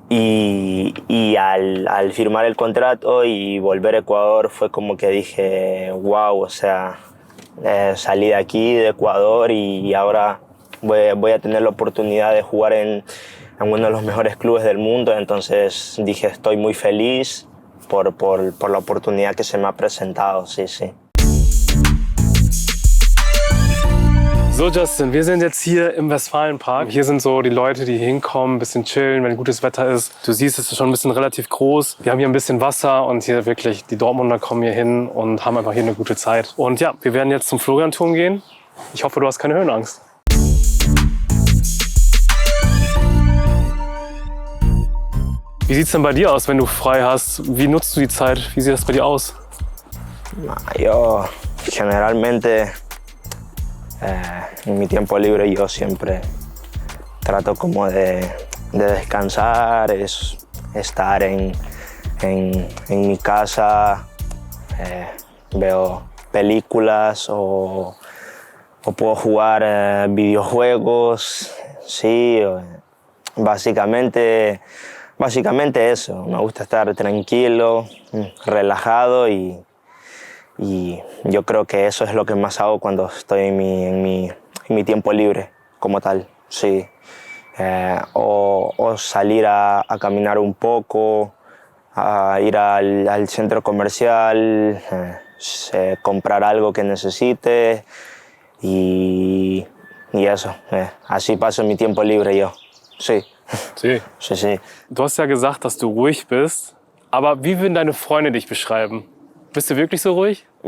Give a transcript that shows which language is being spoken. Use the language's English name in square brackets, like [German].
[Spanish] Y al firmar el contrato y volver a Ecuador fue como que dije, wow, o sea, salí de aquí, de Ecuador, y ahora voy a tener la oportunidad de jugar en uno de los mejores clubes del mundo. Entonces dije, estoy muy feliz por la oportunidad que se me ha presentado, sí. [German] So Justin, wir sind jetzt hier im Westfalenpark. Hier sind so die Leute, die hier hinkommen, ein bisschen chillen, wenn gutes Wetter ist. Du siehst, es ist schon ein bisschen relativ groß. Wir haben hier ein bisschen Wasser und hier wirklich, die Dortmunder kommen hier hin und haben einfach hier eine gute Zeit. Und ja, wir werden jetzt zum Florianturm gehen. Ich hoffe, du hast keine Höhenangst. Wie sieht's denn bei dir aus, wenn du frei hast? Wie nutzt du die Zeit? Wie sieht das bei dir aus? [Spanish] Yo generalmente en mi tiempo libre yo siempre trato como de descansar, es estar en mi casa, veo películas o puedo jugar videojuegos, sí, básicamente eso. Me gusta estar tranquilo, relajado y yo creo que eso es lo que más hago cuando estoy en mi tiempo libre como tal, sí. O salir a caminar un poco, a ir al centro comercial, comprar algo que necesite y eso. Así paso mi tiempo libre yo, sí. Sí. Sí. [German] Du hast ja gesagt, dass du ruhig bist. Aber wie würden deine Freunde dich beschreiben? Bist du wirklich so ruhig?